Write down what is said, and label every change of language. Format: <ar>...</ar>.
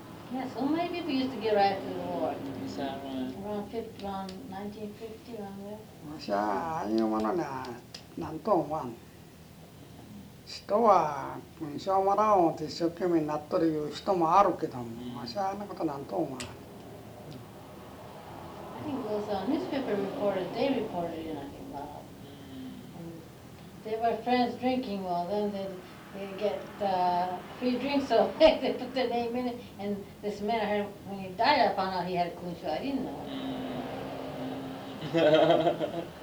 <en>Yeah, so many people used to get right after the war. Is that right? Around 50, around 1950, around there.</en> <ja>わしはああいうものにはなんと思わん。人は勲章をもらおうと一生懸命になっとるいう人もあるけども、わしはあんなことなんと思わん。</ja> <en>I think those newspaper reporters, they reported it, I think, about. They were friends drinking, well, then they get free drinks, so they put their name in it. And this man, when he died, I found out he had a kun show. I didn't know.</en>